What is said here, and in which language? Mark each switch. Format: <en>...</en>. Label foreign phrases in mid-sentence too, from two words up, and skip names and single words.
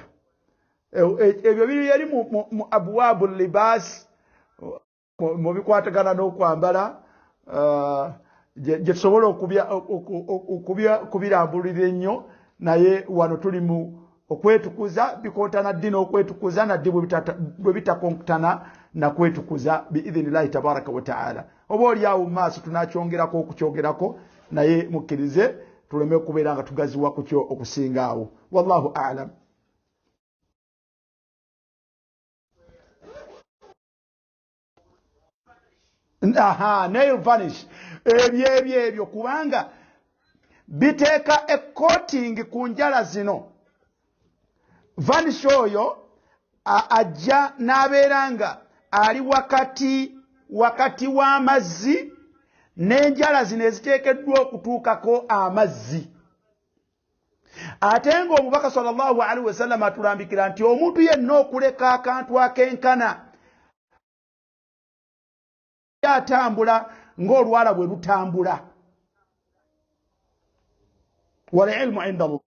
<lg>Ebyo biri eri mu</lg> <ar>أبواب اللباس</ar> <lg>mu bikwatagana n'okwambala gye tusobola okubirambulira ennyo, naye wano tuli mu okwetukuza, bikontana ddi n'okwetukuza naddi bwe bitakontana na kwetukuza</lg> <ar>بإذن الله تبارك وتعالى.</ar> <lg>Oba oli awo mu maaso tunakyongerako okukyogerako, naye mukkirize tuleme okubeera nga tugaziwa ku kyo okusinga awo.</lg> <ar>والله أعلم.</ar> <en>Nail vanish</en> <lg>ebyo kubanga biteeka coating ku njala zino. Vanish oyo ajja n'abeera nga ali wakati w'amazzi n'enjala zino eziteekeddwa okutuukako amazzi. Ate ng'omubaka</lg> <ar>صلى الله عليه وسلم</ar> <lg>atulambikira nti omuntu yenna okuleka akantu akenkana atambula ng'olwala bwe lutambula.</lg> <ar>والعلم عند الله.</ar>